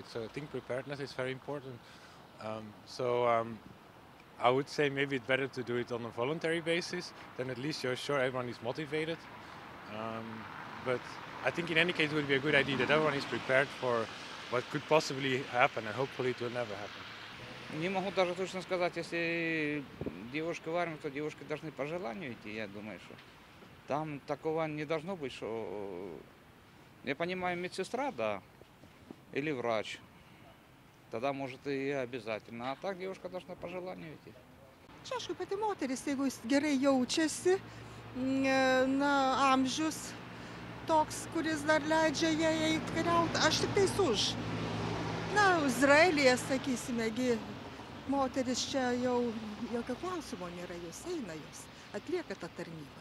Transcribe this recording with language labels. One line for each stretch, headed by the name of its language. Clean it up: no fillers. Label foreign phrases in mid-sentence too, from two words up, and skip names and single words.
English: So I think preparedness is very important. I would say maybe it's better to do it on a voluntary basis. Then at least you're sure everyone is motivated. But I think in any case it would be a good idea that everyone is prepared for what could possibly happen, and hopefully it will never happen.
Russian: Не могу даже точно сказать, если девушка в армии, то девушки должны по желанию идти, я думаю, что там такого не должно быть, что, я понимаю, медсестра, да, или врач, тогда может и обязательно, а так девушка должна по желанию идти.
Lithuanian: Čia aišku, pati moteris, jeigu jis gerai jaučiasi, amžius toks, kuris dar leidžia jai eiti kariauti, aš tik tais už. Izraelyje, sakysime, moteris čia jau jokio klausimo nėra, jos eina, jos atlieka tą tarnybą.